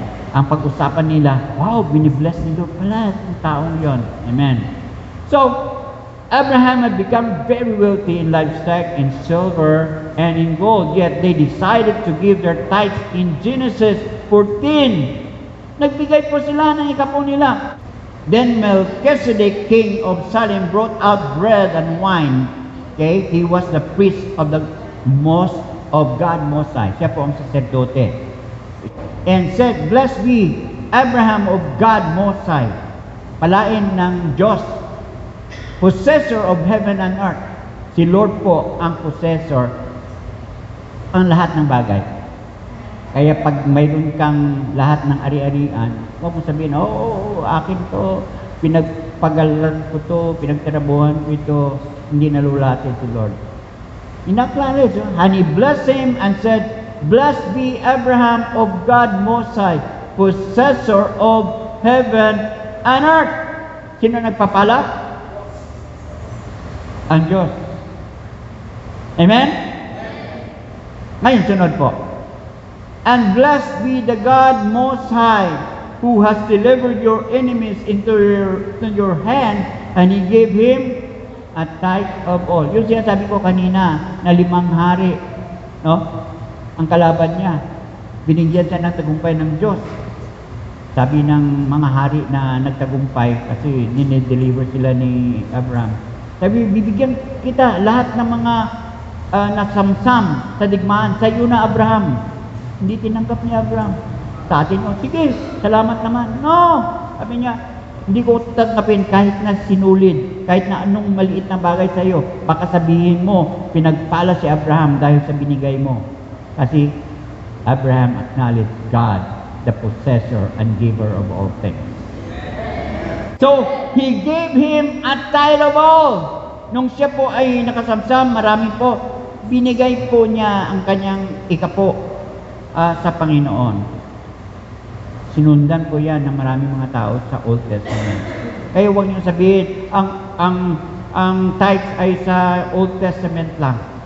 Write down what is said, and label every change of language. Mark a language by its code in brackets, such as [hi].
[tl] Ang pag-usapan nila, wow, binibless ni Lord pala ang taong yon. Amen. [en] So, Abraham had become very wealthy in livestock, in silver, and in gold. Yet they decided to give their tithes in Genesis 14. [tl] Nagbigay po sila ng ikapo nila. [en] Then Melchizedek, king of Salem, brought out bread and wine. Okay? He was the priest of the most of God Most High. [tl] Siya po ang sacerdote. [en] And said, Blessed be Abraham of God Most High. [tl] Palain ng Diyos [en] possessor of heaven and earth. [tl] Si Lord po ang possessor ang lahat ng bagay. Kaya pag mayroon kang lahat ng ari-arian, huwag mo sabihin, akin to, pinagpagalan ko to, pinagtrabuhan ko ito, hindi nalulati si Lord. [en] In-acknowledge, and he blessed him and said, Blessed be Abraham of God Most High, possessor of heaven and earth. [tl] Sino nagpapala? Ang Diyos. Amen? Ngayon, sunod po. [en] And blessed be the God Most High, who has delivered your enemies into your hand, and He gave him a tithe of all. [tl] Yung sinasabi ko kanina, na 5 hari, no? Ang kalaban niya, binigyan siya ng tagumpay ng Diyos. Sabi ng mga hari na nagtagumpay, kasi dinideliver sila ni Abraham. Sabi, bibigyan kita lahat ng mga nasamsam sa digmaan. Sa iyo na, Abraham. Hindi tinanggap ni Abraham. Sa atin, sige, salamat naman. No! Sabi niya, hindi ko tanggapin kahit na sinulid, kahit na anong maliit na bagay sa iyo. Baka sabihin mo, pinagpala si Abraham dahil sa binigay mo. [en] Kasi Abraham acknowledged God, the possessor and giver of all things. So, He gave him a tithe of all. [tl] Nung siya po ay nakasamsam, marami po, binigay po niya ang kanyang ikapo sa Panginoon. Sinundan po yan ng maraming mga tao sa Old Testament. Kaya huwag niyo sabihin, ang tithes ay sa Old Testament lang.